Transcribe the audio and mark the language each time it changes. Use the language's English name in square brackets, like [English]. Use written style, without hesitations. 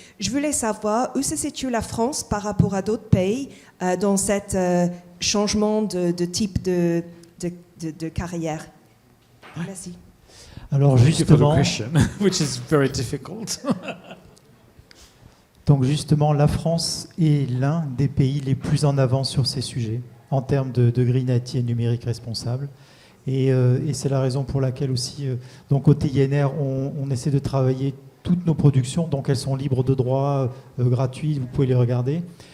[French] Je voulais savoir où se situe la France par rapport à d'autres pays dans cet changement de type de carrière. Merci. Alors justement, [English] Which is very difficult. [French] donc justement, la France est l'un des pays les plus en avant sur ces sujets en termes de Green IT et numérique responsable. Et c'est la raison pour laquelle aussi, donc côté INR, on essaie de travailler toutes nos productions, donc elles sont libres de droit, gratuites, vous pouvez les regarder.